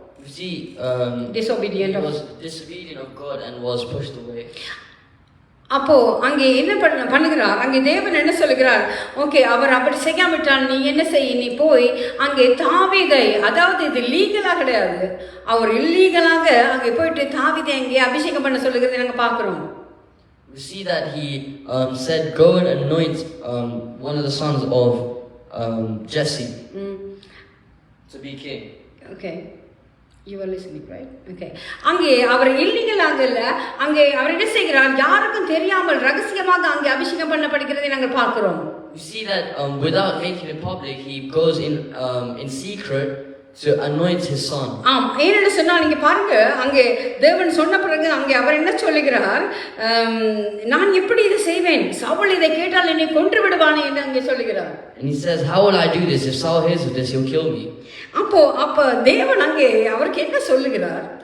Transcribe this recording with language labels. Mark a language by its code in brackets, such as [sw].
[en] You see, disobedient. He was disobedient of God and was pushed away. [ta] அப்போ அங்கே என்ன பண்ணுகிறார், அங்கே தேவன் என்ன சொல்லுகிறார், ஓகே அவர் அப்படி செய்யாவிட்டால் நீ என்ன செய், நீ போய் அங்கே தாவீதை, அதாவது இது லீகலாக கிடையாது, அவர் இல்லீகலாக அங்கே போயிட்டு தாவீதை அங்கே அபிஷேகம் பண்ண சொல்லுகிறதை நாங்கள் பார்க்கிறோம். [en] We see that he said, "Go and anoint one of the sons of Jesse to be king." Okay. You are listening, right? Okay. [ta] அங்கே அவர் இல்லீகலாக இல்ல, அங்கே அவர் என்ன செய்கிறார், யாருக்கும் தெரியாமல் ரகசியமாக அங்கே அபிஷேகம் பண்ணப்படுகிறதை நாங்கள் பார்க்கிறோம். [en] You see that without making it public, he goes in secret to anoint his son. [ta] ஏன்னு சொன்னா நீங்க பாருங்க, அங்கே தேவன் சொன்ன பிறகு அங்கே அவர் என்ன சொல்லுகிறார், நான் எப்படி இதை செய்வேன், சவுல் இதை கேட்டால் என்னை கொன்று விடுவானே என்று அங்கே சொல்லுகிறார். [en] And he says, "How will I do this? If Saul hears of this, he'll kill me." [ta] அப்ப தேவன் அங்கே அவருக்கு என்ன சொல்லுகிறார்?